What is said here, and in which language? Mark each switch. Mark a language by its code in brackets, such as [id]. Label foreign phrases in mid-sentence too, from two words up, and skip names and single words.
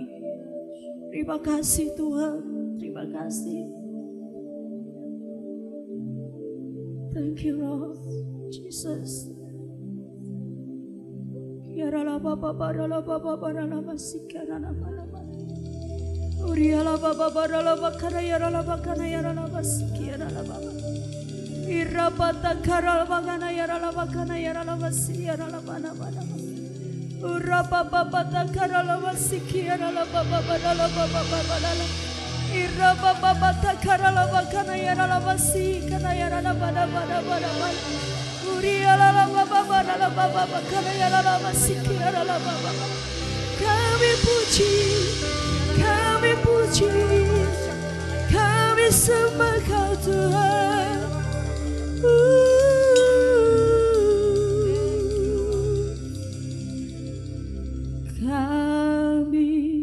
[id] Terima kasih Tuhan. Terima kasih. [en] Thank you Lord Jesus. Yarala baba barala baba barala basikara nama. Uriala baba barala bakara yarala bakana yarala basikara baba. Irabata karala bakana yarala bakana yarala basiyara bana bana. Uraba baba takarala basikara baba barala baba barala. Iraba baba takarala bakana yarala basikana yarala bana bana bana bana. Uriala baba barala baba bakana yarala basikara baba. [id] Kami puji, kami puji, kami sembah Kau Tuhan. Kami